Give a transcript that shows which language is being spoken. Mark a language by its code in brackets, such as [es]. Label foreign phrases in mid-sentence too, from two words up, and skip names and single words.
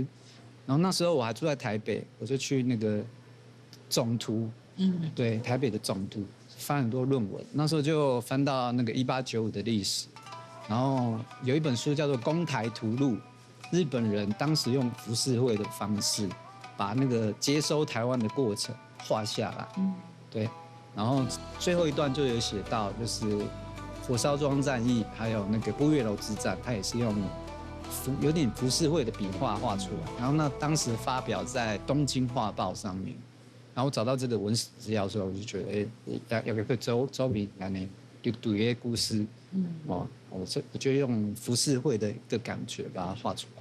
[zh] 然後那時候我還住在台北，我就去那個總圖，對，台北的總圖翻很多論文。那時候就翻到那個1895的歷史，然後有一本書叫做《攻台圖錄》。日本人當時用浮世繪的方式，把那個接收台灣的過程畫下來。對，然后最后一段就有写到，就是火烧庄战役，还有那个不月楼之战，它也是用有点浮世绘的笔画画出来。然后呢，当时发表在《东京画报》上面。然后我找到这个文史资料的时候，我就觉得，要个周笔来呢，就对个故事，我就用浮世绘的一个感觉把它画出来。